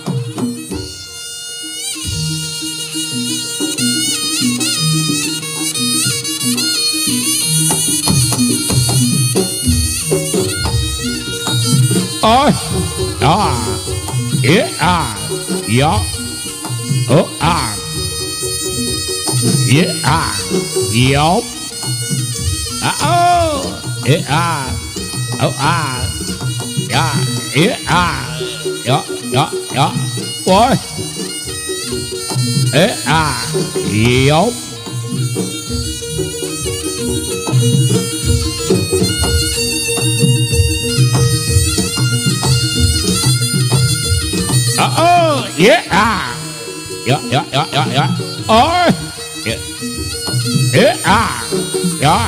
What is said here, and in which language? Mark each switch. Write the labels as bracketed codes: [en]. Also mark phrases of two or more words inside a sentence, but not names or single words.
[en] Oh, ya. Oh, yeah, yup. Yeah. Boy. Yup. Yeah. Ya. Oh. Ya.